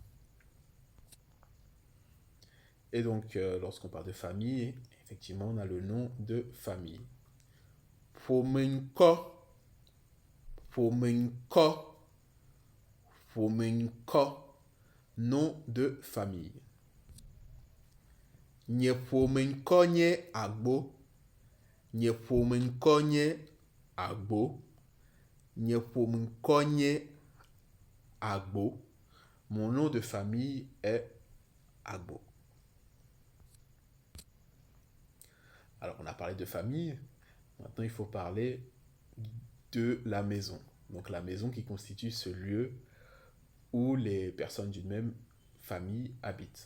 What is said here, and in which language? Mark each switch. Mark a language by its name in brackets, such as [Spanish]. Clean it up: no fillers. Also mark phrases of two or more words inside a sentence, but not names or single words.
[French] Et donc, lorsqu'on parle de famille, effectivement, on a le nom de famille. [Ewe] Ƒomeŋkɔ, ƒomeŋkɔ, ƒomeŋkɔ, [French] nom de famille. [Ewe] Nye ƒomeŋkɔ nye agbo, nye ƒomeŋkɔ nye agbo, nye ƒomeŋkɔ nye agbo. [French] Mon nom de famille est Agbo. Alors, on a parlé de famille. Maintenant, il faut parler de la maison. Donc, la maison qui constitue ce lieu où les personnes d'une même famille habitent.